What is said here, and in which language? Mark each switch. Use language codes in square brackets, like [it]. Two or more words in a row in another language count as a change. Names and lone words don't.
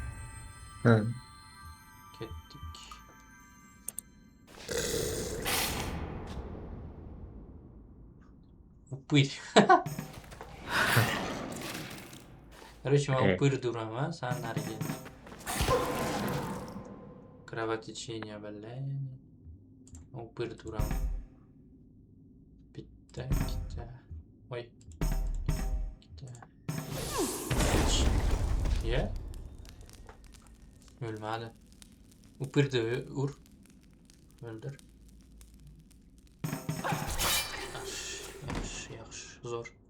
[uz] Ketdik. Упырь. Короче, men упырь duraman, san nariga. [ru] Кровотечение, блин. [uz] Упырь duraman. Bitta. Voy. Ye. O'lmadi. Упырьni ur. O'ldir. Yaxshi, zo'r.